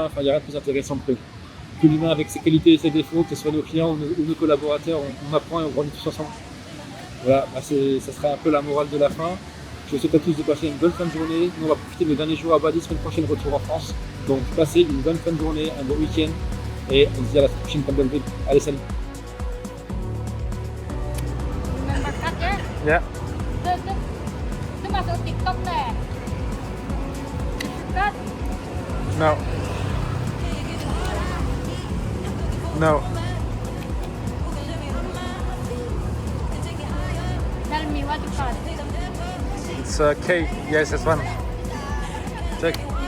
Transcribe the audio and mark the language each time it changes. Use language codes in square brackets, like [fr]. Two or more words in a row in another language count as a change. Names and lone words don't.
[fr] Enfin, il n'y a rien de plus intéressant que l'humain avec ses qualités et ses défauts, que ce soit nos clients ou nos collaborateurs. On apprend et on grandit tous ensemble. Voilà, ça sera un peu la morale de la fin. Je vous souhaite à tous de passer une bonne fin de journée. Nous, on va profiter de nos derniers jours à Bali, semaine prochaine, retour en France. Donc, passez une bonne fin de journée, un bon week-end. Et on se dit à la prochaine comme d'habitude. Allez, salut. [en] Yeah. [id] Itu masuk TikTok deh. Kan? [en] No. No. Tell me what you call it. It's K. Yes, this one. Check.